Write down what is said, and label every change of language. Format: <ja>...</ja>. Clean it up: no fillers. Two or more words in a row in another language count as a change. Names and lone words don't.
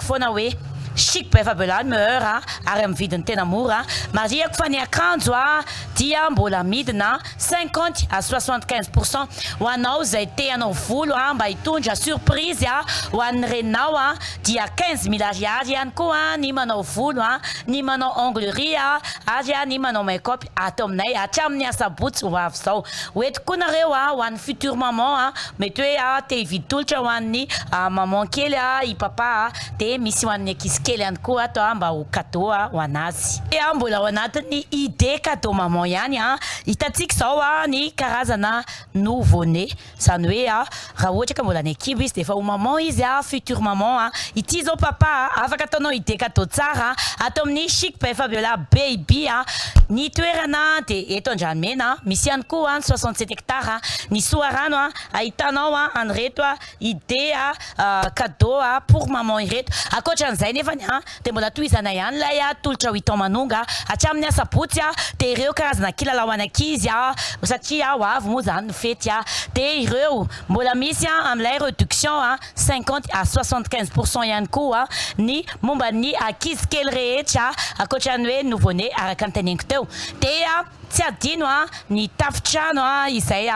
<mg>foana hoe Chic Bay Fabiola meilleur ary amin'ny vidiny tena mora mariako fa ny akanjo dia mbola midina 50 à 75% ho anao izay te anao volo mba hitondra surprise ho an'ny reninao dia 15 000 ariary ihany koa ny manao volo ny manao onglerie ary ny manao make-up ato aminay hatramin'ny asabotsy ho avy izao hoeto koa nareo ho an'ny</mg> <fr>futur maman</fr> <mg>mety hoe te hividy tolotra ho an'ny maman kely i papa dia misy ho an'ny akisy kely ihany koa atao mba ho cadeau ho anazy mbola ao anatin'ny</mg> <fr>idée cadeau maman</fr> <mg>ihany hitantsika izao ny karazana nouveau-né izany hoe raha ohatra ka mbola ny ekibo izy dia efa ho maman izy</mg> <fr>futur maman</fr> <mg>ity zao papa afaka ataonao</mg> <fr>idée cadeau</fr> <mg>tsara atao amin'ny Chic Bay Fabiola baby ny toerana dia eto Andranomena misy ihany koa 67 hectares ny Soarano ahitanao an'ireto</mg> <fr>idée cadeau pour maman</fr> <mg>ireto ankoatran'izay nefa zany dia mbola tohizana ihany ilay tolotra ho hitao manonga hatramin'ny asabotsy dia ireo karazana kilalao anankizy satria ho avy moa zany fety dia ireo mbola misy amin'ilay réduction 50 à 75% ihany koa ny momba ny ankizy kely rehetra akoatran'ny hoe nouveau-né araka ny teneniko teo dia tsy adino ny tafitrano izay</mg>